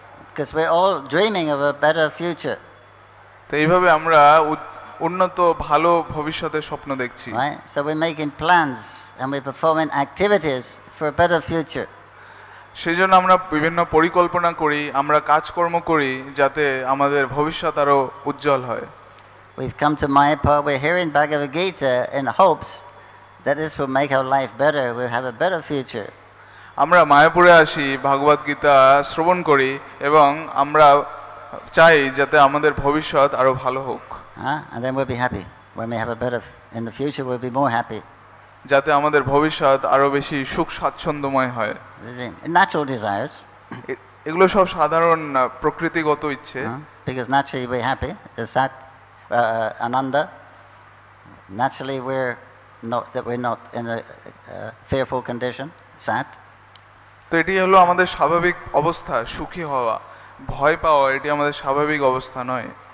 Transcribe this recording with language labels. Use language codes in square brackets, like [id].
[en] Because we're all dreaming of a better future. [bn] তো এইভাবে আমরা উন্নত ভালো ভবিষ্যতের স্বপ্ন দেখছি। [en] Right? So we're making plans and we're performing activities for a better future. [bn] সেজন্য আমরা বিভিন্ন পরিকল্পনা করি, আমরা কাজকর্ম করি যাতে আমাদের ভবিষ্যৎ আরো উজ্জ্বল হয়। [en] We've come to Mayapur, we're hearing Bhagavad Gita in hopes that this will make our life better, we'll have a better future. [bn] আমরা মায়াপুরে আসি, ভাগবত গীতা শ্রবণ করি এবং আমরা চাই যাতে আমাদের ভবিষ্যৎ আরো ভালো হোক। [en] And then we'll be happy. When we have a better, in the future we'll be more happy. [bn] যাতে আমাদের ভবিষ্যৎ আরো বেশি সুখ স্বাচ্ছন্দ্যময় হয়। [en] Natural desires. [bn] এগুলো সব সাধারণ প্রকৃতিগত ইচ্ছে। [en] Because naturally we're happy. Is that ananda? Naturally we're not in a fearful condition. Sat. [bn] তো এটি হলো আমাদের স্বাভাবিক অবস্থা, সুখী হওয়া, ভয় পাওয়া এটি আমাদের স্বাভাবিক অবস্থা নয়।